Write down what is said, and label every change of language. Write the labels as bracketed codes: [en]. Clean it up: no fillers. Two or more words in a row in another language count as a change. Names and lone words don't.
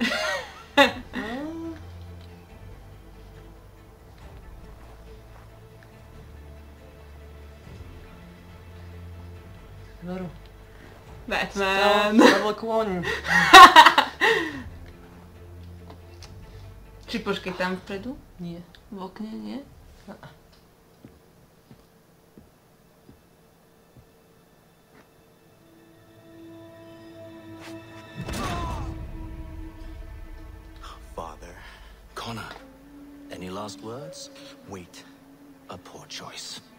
[sk] Veru. Batman. Double kôň. Či počkej, tam vpredu? Nie. V okne, nie? [en] Father. Connor, any last words? Wait. A poor choice.